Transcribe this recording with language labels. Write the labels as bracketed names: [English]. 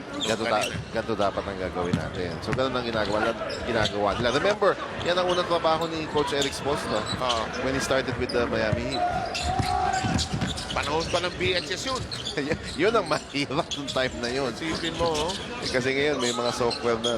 [Filipino] Ganito dapat ang gagawin natin. So, ganun ang ginagawa nila. [English] Remember, [Filipino] yan ang unang trabaho ni [English] Coach Eric Spoelstra when he started with the Miami Heat. [Filipino] Panahon pa ng BHS yun. Yun ang mahirap ng time na yun. Sipin mo, kasi ngayon may mga software na.